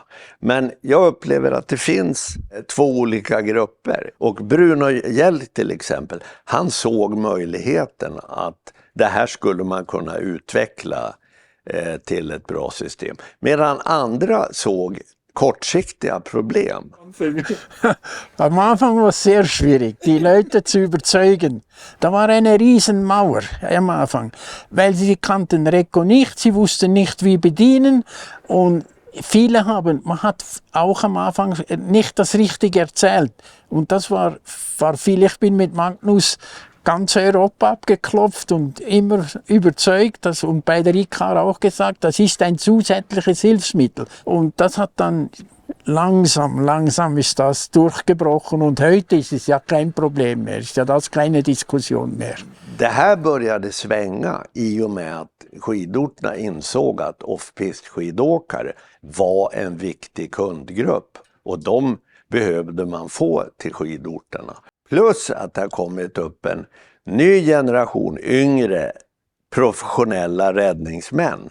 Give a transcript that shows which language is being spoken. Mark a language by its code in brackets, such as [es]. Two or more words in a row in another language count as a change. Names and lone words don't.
[sv] Men jag upplever att det finns 2 olika grupper. Och Bruno Hjell till exempel, han såg möjligheten att det här skulle man kunna utveckla till ett bra system. Medan andra såg kortsiktiga problem. [de] Am Anfang war es sehr schwierig, die Leute zu überzeugen. Da war eine Riesenmauer am Anfang, weil sie kannten Reco nicht, sie wussten nicht, wie bedienen und man hat auch am Anfang nicht das Richtige erzählt. Und das war viel. Ich bin mit Magnus ganz Europa abgeklopft und immer überzeugt, und bei der ICAR auch gesagt, das ist ein zusätzliches Hilfsmittel. Und das hat dann langsam ist das durchgebrochen und heute ist es ja kein Problem mehr, ist ja das keine Diskussion mehr. [sv] Det här började svänga i och med att skidorterna insåg att off-pist skidåkare var en viktig kundgrupp och de behövde man få till skidorterna. Plus att det har kommit upp en ny generation yngre professionella räddningsmän.